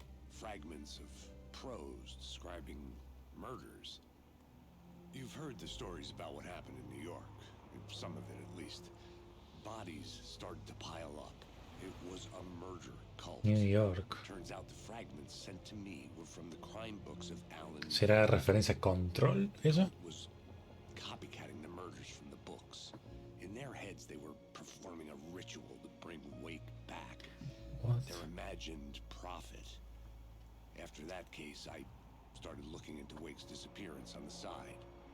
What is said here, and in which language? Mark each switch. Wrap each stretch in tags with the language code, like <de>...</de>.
<en>Fragments of prose describing murders. You've heard the stories about what happened in New York. Some of it, at least. Bodies started to pile up. It was a murder cult. New York. Turns out the fragments sent to me were from the crime books of Alan.</en> <es>¿Será referencia a Control eso?</es> <en>Was copycatting the murders from the books. In their heads, they were performing a ritual to bring Wake back. What? Their imagined prophet. After that case, I started looking into Wake's disappearance on the side.</en>